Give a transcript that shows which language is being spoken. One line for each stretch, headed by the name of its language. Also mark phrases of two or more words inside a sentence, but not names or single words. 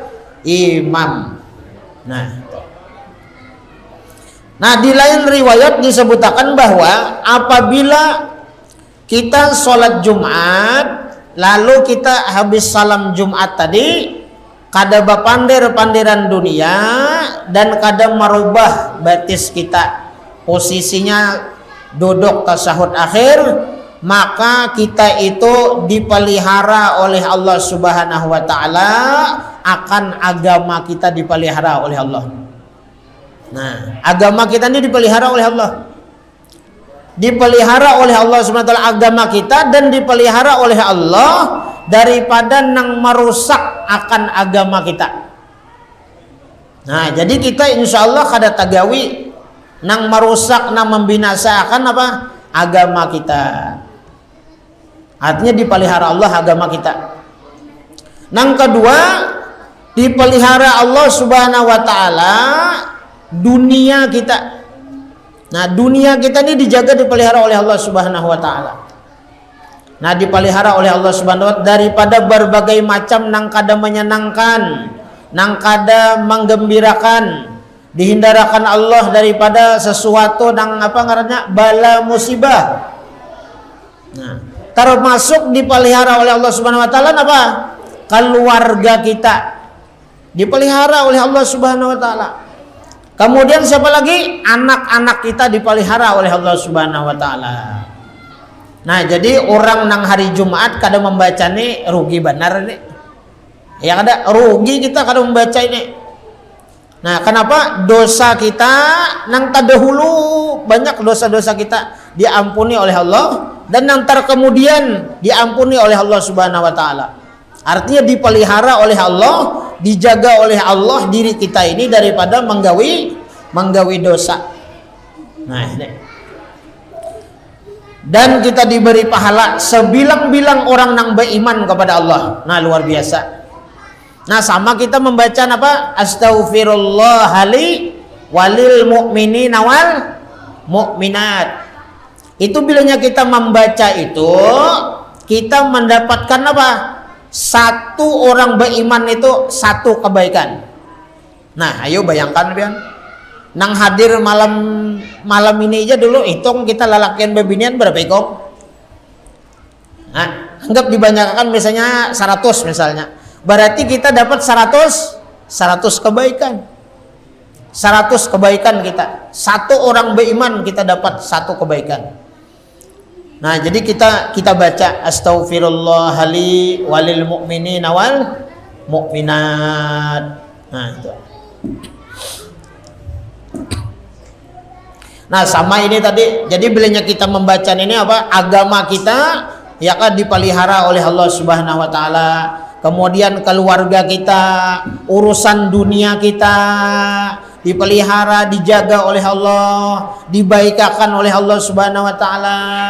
Banjar: Imam. Nah, di lain riwayat disebutkan bahwa apabila kita sholat Jumat lalu kita habis salam Jumat tadi, kada bapander-panderan dunia dan kada merubah batis kita posisinya duduk tasahud akhir, maka kita itu dipelihara oleh Allah
Arabic: سبحانه وتعالى,
Banjar: akan agama kita dipelihara oleh Allah. Nah, agama kita ini dipelihara oleh Allah. Dipelihara oleh Allah
Arabic: سبحانه وتعالى
Banjar: agama kita, dan dipelihara oleh Allah daripada nang merusak akan agama kita. Nah, jadi kita
Arabic: إن شاء الله
Banjar: kada tagawi nang merusak, nang membinasakan apa? Agama kita. Artinya dipelihara Allah agama kita. Nang kedua, dipelihara Allah
Arabic: سبحانه وتعالى
Banjar: dunia kita. Nah, dunia kita ini dijaga, dipelihara oleh Allah
Arabic: سبحانه وتعالى.
Banjar: Nah, dipelihara oleh Allah
Arabic: سبحانه وتعالى
Banjar: daripada berbagai macam nang kada menyenangkan, nang kada menggembirakan. Dihindarkan Allah daripada sesuatu nang apa ngarannya bala musibah. Nah, termasuk dipelihara oleh Allah
Arabic: سبحانه وتعالى
Banjar: apa? Keluarga kita dipelihara oleh Allah
Arabic: سبحانه وتعالى.
Banjar: Kemudian siapa lagi? Anak-anak kita dipelihara oleh Allah
Arabic: سبحانه وتعالى.
Banjar: Nah, jadi orang nang hari Jumat kada membaca ini rugi benar nih. Ya kada rugi kita kada membaca ini. Nah, kenapa? Dosa kita nang terdahulu banyak dosa-dosa kita diampuni oleh Allah dan yang terkemudian diampuni oleh Allah
Arabic: سبحانه وتعالى.
Banjar: Artinya dipelihara oleh Allah, dijaga oleh Allah diri kita ini daripada menggawi dosa. Nah, ini. Dan kita diberi pahala sebilang-bilang orang nang beriman kepada Allah. Nah, luar biasa. Nah, sama kita membaca apa?
Arabic: أستغفر الله لي وللمؤمنين والمؤمنات.
Banjar: Itu bilanya kita membaca itu, kita mendapatkan apa? Satu orang beriman itu satu kebaikan. Nah, ayo bayangkan pian. Nang hadir malam ini aja dulu hitung kita lalakian bebinian berapa ikong? Nah, anggap dibanyakan misalnya 100 misalnya. Berarti kita dapat 100 kebaikan. 100 kebaikan kita. Satu orang beriman kita dapat satu kebaikan. Nah, jadi kita baca
Arabic: أستغفر الله لي وللمؤمنين والمؤمنات.
Banjar: Nah, itu. Nah, sama ini tadi. Jadi bilanya kita membaca ini apa? Agama kita ya kan dipelihara oleh Allah
Arabic: سبحانه وتعالى.
Banjar: Kemudian keluarga kita, urusan dunia kita dipelihara, dijaga oleh Allah, dibaikakan oleh Allah
Arabic: سبحانه وتعالى.